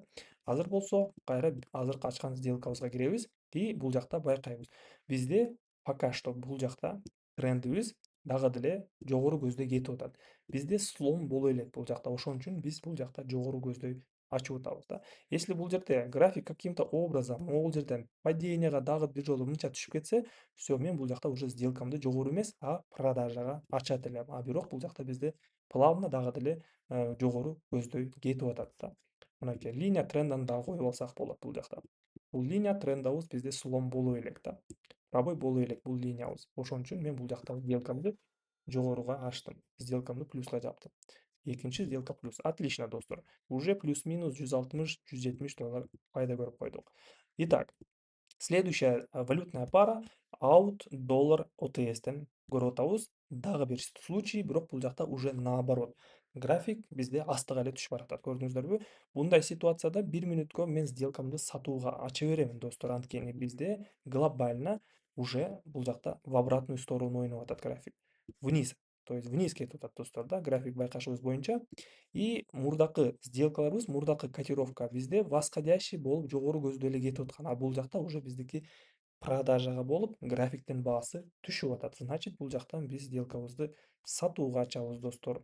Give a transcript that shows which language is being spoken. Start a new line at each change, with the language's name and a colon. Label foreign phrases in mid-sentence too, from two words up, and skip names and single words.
Kyrgyz: Азыр болсо кайра азыркы ачкан сделкабызга киребиз и бул жакта байкайбыз. Бизде пока что бул жакта трендибиз дагы деле жогору көздөй кетип атат. Бизде слом боло элек бул жакта. Ошон үчүн биз бул жакта жогору көздөй ачып атабыз да. Если бул жерде график
Russian: каким-то образом
Kyrgyz: могул жерден паденияга дагы бир жолу мынча түшүп кетсе, всё, мен бул жакта уже сделкамды жогору эмес, а продажага ачат элем. А бирок бул жакта бизде плавно дагы деле жогору көздөй кетип атат да. Мынакей линия трендин дагы коюп алсак болот бул жакта. Бул линия трендибиз бизде слом боло элек да. Пробой боло элек бул линиябыз. Ошон үчүн мен бул жакта сделкамды жогоруга ачтым. Сделкамды плюска жаптым. Экинчи сделка плюс. Отлично, достор. Уже плюс-минус $160-170 пайда көрүп койдук.
Russian: Итак, следующая валютная пара AUD доллар
Kyrgyz: OTS'тен көрүп атабыз. Дагы бир случай, бирок бул жакта уже наоборот. График бизде астыга эле түшүп баратат. Көрдүңүздөрбү? Мындай ситуацияда 1 мүнөткө мен сделкамды сатууга ача беремин, достор, анткени бизде глобально уже бул жакта
Russian: в обратную сторону
Kyrgyz: ойноп атат график.
Russian: Вниз то есть вниз
Kyrgyz: кетип атат достор да, график байкашыбыз боюнча. И мурдакы сделкаларыбыз, мурдакы котировка бизде восходящий болуп жогору көздөй эле кетип аткан. А бул жакта уже биздики продажага болуп графиктин баасы түшүп атат. Значит, бул жактан биз сделкабызды сатууга ачабыз достор.